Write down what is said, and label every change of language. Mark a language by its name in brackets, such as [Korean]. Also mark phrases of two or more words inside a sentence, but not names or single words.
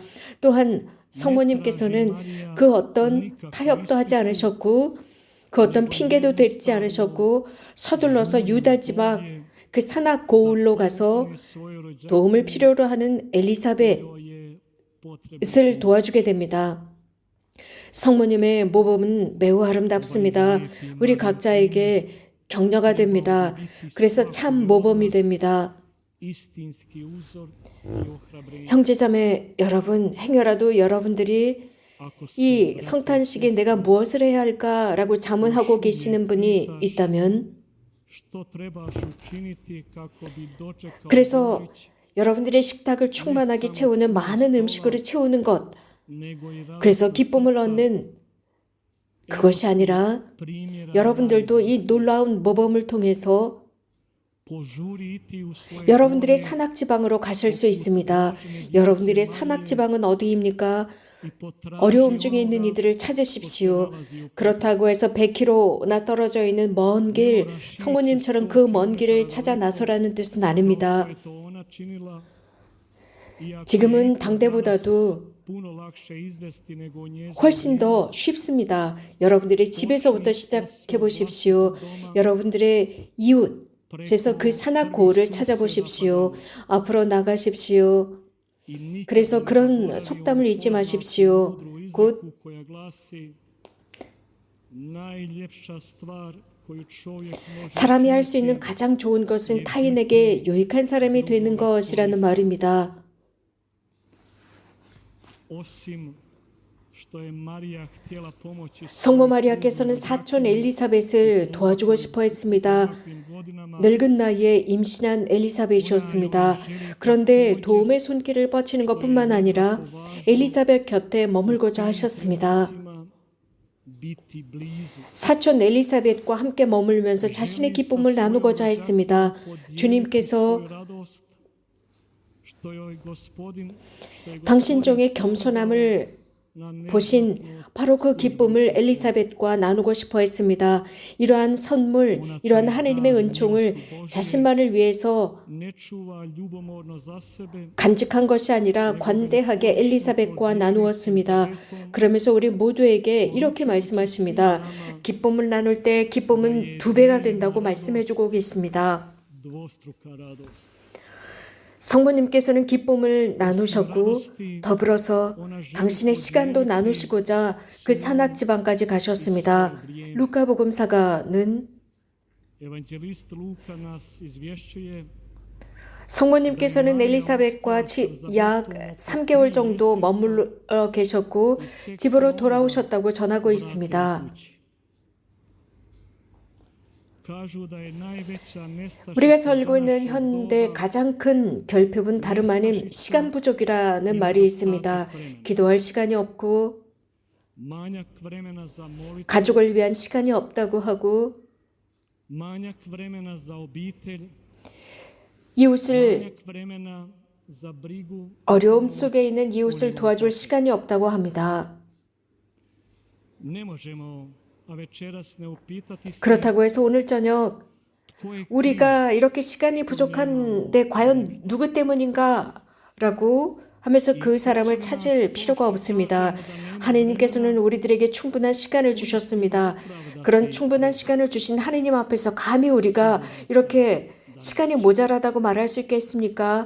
[Korean] 또한 성모님께서는 그 어떤 타협도 하지 않으셨고 그 어떤 핑계도 대지 않으셨고 서둘러서 유다 지방 그 산악 고을로 가서 도움을 필요로 하는 엘리사벳을 도와주게 됩니다. 성모님의 모범은 매우 아름답습니다. 우리 각자에게 격려가 됩니다. 그래서 참 모범이 됩니다. [Croatian] istinski uzor i ohrabrenje. [Korean] 형제자매 여러분, 행여라도 여러분들이 [Croatian] Ako si [Korean] 이 성탄식에 내가 무엇을 해야 할까라고 자문하고 계시는 분이 있다면 [Croatian] što trebaš učiniti kako bi dočekao [Korean] 그래서 [Croatian] Božić, [Korean] 여러분들의 식탁을 충만하게 채우는 많은 음식으로 채우는 것, [Croatian] nego i [Korean] 그래서 기쁨을 얻는 그것이 아니라 [Croatian] primjera [Korean] 여러분들도 이 놀라운 모범을 통해서 [Croatian] požuriti u svoje [Korean] 여러분들의 산악지방으로 가실 수 있습니다. 여러분들의 산악지방은 어디입니까? [Croatian] i potraži [Korean] 어려움 중에 있는 [Croatian] onoga [Korean] 이들을 찾으십시오. 그렇다고 해서 100km나 떨어져 있는 먼 길, 성모님처럼 그 먼 길을 찾아 나서라는 뜻은 아닙니다. [Croatian] što je to ona činila, iako [Korean] 지금은 [Croatian] je [Korean] 당대보다도 [Croatian] puno lakše izvesti nego u njezinu [Korean] 훨씬 더 쉽습니다. 여러분들의 집에서부터 시작해 보십시오. 여러분들의 이웃, 그래서 그 산악 고을을 찾아보십시오. 앞으로 나가십시오. [Croatian] i nikad [Korean] 그래서 [Croatian] ne [Korean] 그런 [Croatian] zaboravio [Korean] 속담을 잊지 [Croatian] poznatu [Korean] 마십시오. [Croatian] mudru [Korean] 곧 [Croatian] izreku koja glasi najljepša stvar koju čovjek može [Korean] 사람이 할 수 있는 [Croatian] učiniti [Korean] 가장 좋은 것은 타인에게 유익한 사람이 되는 것이라는 말입니다. [Croatian] osim što je Marija htjela pomoći [Korean] 성모 [Croatian] svojoj [Korean] 마리아께서는 [Croatian] supruzi [Korean] 사촌 엘리사벳을 도와주고 싶어 했습니다. [Croatian] takvim godinama, [Korean] 늙은 나이에 임신한 엘리사벳이었습니다. 그런데 도움의 손길을 뻗치는 것뿐만 아니라 엘리사벳 곁에 머물고자 하셨습니다. [Croatian] biti blizu. [Korean] 사촌 엘리사벳과 함께 머물면서 자신의 기쁨을 나누고자 했습니다. 주님께서 [Croatian] Svoju radost, što joj Gospodin, [Korean] 당신 종의 겸손함을 보신 바로 그 기쁨을 엘리사벳과 나누고 싶어 했습니다. 이러한 선물, 이러한 하나님의 은총을 자신만을 위해서 [Croatian] ne čuva ljubomorno za sebe, [Korean] 간직한 것이 아니라 관대하게 엘리사벳과 나누었습니다. 그러면서 우리 모두에게 이렇게 말씀하십니다. 기쁨을 나눌 때 기쁨은 2배가 된다고 말씀해주고 계십니다. [Croatian] dvostruka radost. [Korean] 성부님께서는 기쁨을 나누셨고 더불어서 당신의 시간도 나누시고자 그 산악지방까지 가셨습니다. 루카복음사가는 [Croatian] Evangelist Luka nas izvješćuje [Korean] 성모님께서는 엘리사벳과 약 3개월 정도 머물러 계셨고 집으로 돌아오셨다고 전하고 있습니다. [Croatian] kažu da je najveća nestašica [Korean] 우리가 살고 있는 [Croatian] današnjeg [Korean] 현대 [Croatian] doba [Korean] 가장 큰 결핍은 다름 아닌 시간 부족이라는 말이 있습니다. 기도할 시간이 없고 [Croatian] manjak vremena za molitvu, [Korean] 가족을 위한 시간이 없다고 하고 [Croatian] manjak vremena za obitelj, [Korean] 이웃을 [Croatian] manjak vremena za brigu. [Korean] 어려움 속에 있는 이웃을 도와줄 시간이 없다고 합니다. [Croatian] Ne možemo, a večeras ne upitati se [Korean] 그렇다고 해서 오늘 저녁 [Croatian] tko je [Korean] 우리가 이렇게 시간이 부족한데 과연 누구 때문인가? 라고 하면서 그 사람을 찾을 필요가 없습니다. 하나님께서는 우리들에게 충분한 시간을 주셨습니다. 그런 충분한 시간을 주신 하나님 앞에서 감히 우리가 이렇게 시간이 모자라다고 말할 수 있겠습니까?